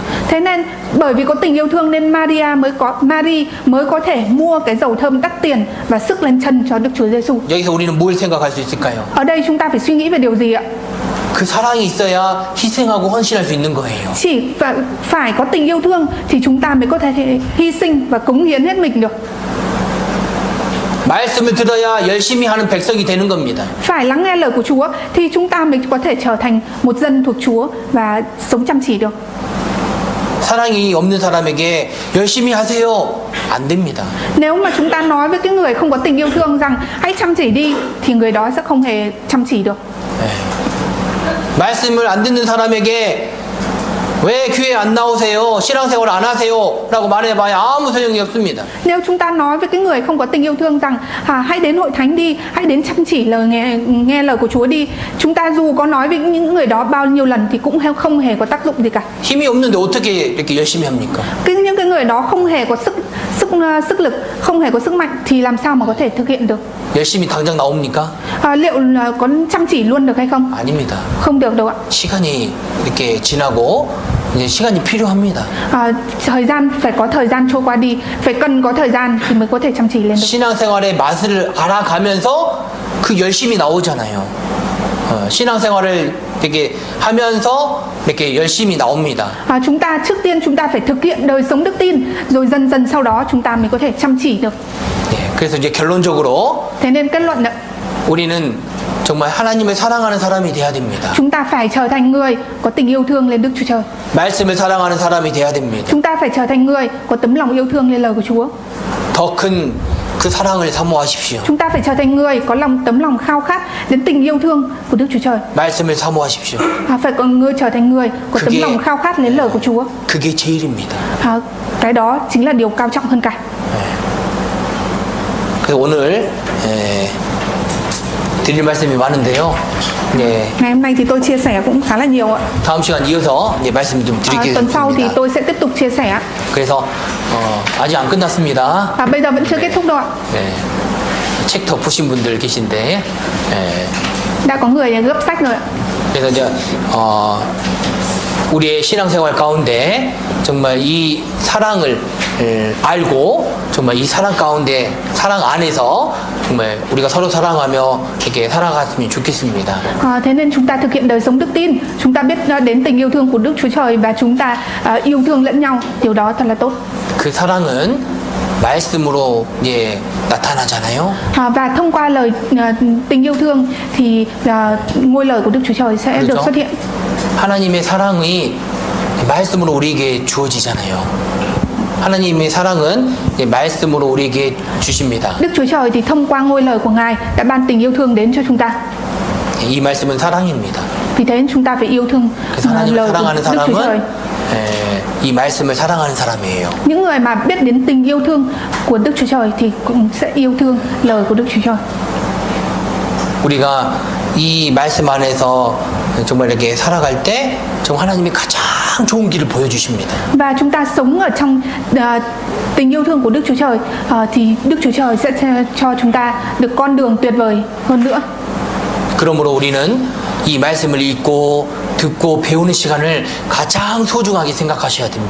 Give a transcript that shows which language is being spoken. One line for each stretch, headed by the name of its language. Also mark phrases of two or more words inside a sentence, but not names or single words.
Vietnamese: Thế nên bởi vì có tình yêu thương nên Marie mới có thể mua cái dầu thơm đắt tiền và sức lên chân cho Đức Chúa Giêsu.
Korean: 여기서 우리는 뭘 생각할 수 있을까요?
Vietnamese: Ở đây chúng ta phải suy nghĩ về điều gì ạ?
Korean: 그 사랑이 있어야 희생하고 헌신할 수 있는 거예요.
Vietnamese: Chỉ phải có tình yêu thương thì chúng ta mới có thể hy sinh và cống hiến hết mình được.
Korean: 말씀을 들어야 열심히 하는 백성이 되는 겁니다.
Vietnamese: Phải lắng nghe lời của Chúa thì chúng ta mới có thể trở thành một dân thuộc Chúa và sống chăm chỉ được.
Korean: 사랑이 없는 사람에게 열심히 하세요. 안 됩니다.
Vietnamese: Nếu mà chúng ta nói với cái người không có tình yêu thương rằng hãy chăm chỉ đi thì người đó sẽ không hề chăm chỉ được.
Korean: 말씀을 안 듣는 사람에게 왜 교회 안 나오세요? 신앙생활 안 하세요? 라고 말해봐야 아무 소용이 없습니다.
Vietnamese: Nếu chúng ta nói với cái người không có tình yêu thương rằng hãy đến hội thánh đi, hãy đến chăm chỉ nghe lời của Chúa đi, chúng ta dù có nói với những người đó bao nhiêu lần thì cũng không hề có tác dụng gì cả.
Korean: 힘이 없는데 어떻게 이렇게 열심히 합니까?
Vietnamese: Những cái người đó không hề có sức lực, không hề có sức mạnh thì làm sao mà có thể thực hiện được?
Korean: 열심히 당장 나옵니까?
Vietnamese: Liệu có chăm chỉ luôn được hay không?
Korean: 아닙니다.
Vietnamese: Không được đâu ạ.
Korean: 시간이 이렇게 지나고 이제 시간이 필요합니다.
Vietnamese: Thời gian phải có thời gian trôi qua đi, phải cần có thời gian thì mới có thể chăm chỉ lên được.
Korean: 신앙생활의 맛을 알아가면서 그 열심이 나오잖아요. 신앙생활을 되게 하면서 이렇게 열심히 나옵니다.
Vietnamese: Chúng ta trước tiên chúng ta phải thực hiện đời sống đức tin, rồi dần dần sau đó chúng ta mới có thể chăm chỉ được.
Korean: 그래서 이제 결론적으로
Vietnamese: Thế nên kết luận ạ,
Korean: 우리는 정말 하나님을 사랑하는 사람이 돼야 됩니다.
Vietnamese: chúng ta phải trở thành người có tình yêu thương lên Đức Chúa Trời.
Korean: 말씀을 사랑하는 사람이 돼야 됩니다.
Vietnamese: Chúng ta phải trở thành người có tấm lòng yêu thương lên lời của Chúa.
Korean: 더 큰 그 사랑을 사모하십시오.
Vietnamese: Chúng ta phải trở thành người có tấm lòng khao khát đến tình yêu thương của Đức Chúa Trời.
Korean: 말씀을 사모하십시오.
Vietnamese: Phải trở thành người có tấm lòng khao khát đến lời của Chúa.
Korean: 그게 제일입니다.
Vietnamese: Cái đó chính là điều cao trọng hơn cả.
Korean: 그래서 오늘 드릴 말씀이 많은데요.
Vietnamese: Ngày hôm nay thì tôi chia sẻ cũng khá là nhiều ạ.
Korean: 다음 시간 이어서 말씀 좀 드리겠습니다.
Vietnamese: Tuần sau thì tôi sẽ tiếp tục chia sẻ.
Korean: 그래서 아직 안 끝났습니다.
Vietnamese: Bây giờ vẫn chưa kết thúc đâu ạ.
Korean: 책 덮으신 분들 계신데.
Vietnamese: đã có người gấp sách rồi ạ.
Korean: 그래서 이제 우리의 신앙생활 가운데 정말 이 사랑을 알고 정말 이 사랑 가운데 사랑 안에서 정말 우리가 서로 사랑하며 이렇게 살아갔으면 좋겠습니다.
Vietnamese: Thế nên chúng ta thực hiện đời sống đức tin, chúng ta biết đến tình yêu thương của Đức Chúa Trời và chúng ta yêu thương lẫn nhau, điều đó thật là tốt.
Korean: 그 사랑은 말씀으로 이제 나타나잖아요.
Vietnamese: Và thông qua lời tình yêu thương thì ngôi lời của Đức Chúa Trời sẽ được xuất hiện.
Korean: 하나님의 사랑이 말씀으로 우리에게 주어지잖아요. 하나님의 사랑은 말씀으로 우리에게 주십니다.
Vietnamese: Đức Chúa Trời thì thông qua ngôi lời của Ngài đã ban tình yêu thương đến cho chúng ta.
Korean: 이 말씀은 사랑입니다.
Vietnamese: Vì thế chúng ta phải yêu thương lời của Đức Chúa Trời.
Korean: 이 말씀을 사랑하는 사람이에요.
Vietnamese: Những người mà biết đến tình yêu thương của Đức Chúa Trời thì cũng sẽ yêu thương lời của Đức Chúa Trời.
Korean: 우리가 이 말씀 안에서 정말 이렇게 살아갈 때 정말 하나님이 가장 좋은 길을 보여주십니다.
Vietnamese: Và chúng ta sống ở trong tình yêu thương của Đức Chúa Trời thì Đức Chúa Trời sẽ cho chúng ta được con đường tuyệt vời hơn nữa.
Korean: 그러므로 우리는 이 말씀을 읽고 듣고 배우는 시간을 가장 소중하게 생각하셔야 됩니다.